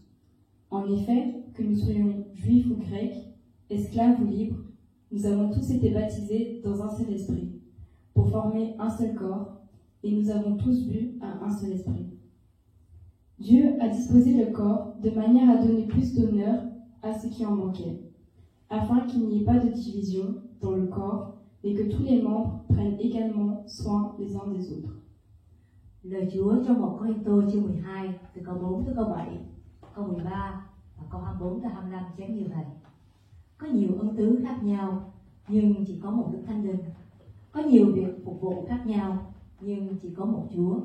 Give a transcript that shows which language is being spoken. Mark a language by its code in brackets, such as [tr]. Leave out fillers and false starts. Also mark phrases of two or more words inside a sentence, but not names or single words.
[fr] En effet, que nous soyons juifs ou grecs, esclaves ou libres, nous avons tous été baptisés dans un seul esprit, pour former un seul corps, et nous avons tous bu à un seul esprit. Dieu a disposé le corps de manière à donner plus d'honneur à ce qui en manquait, afin qu'il n'y ait pas de division dans le corps et que tous les membres prennent également soin les uns des autres. [vi] Lời Chúa trong 1 Cô-rinh-tô chương 12 từ câu 4 tới câu 7, câu 13 và câu 24 tới 25 chép như vậy. Có nhiều ân tứ khác nhau nhưng chỉ có một Đức Thánh Linh. Có nhiều việc phục vụ khác nhau nhưng chỉ có một Chúa.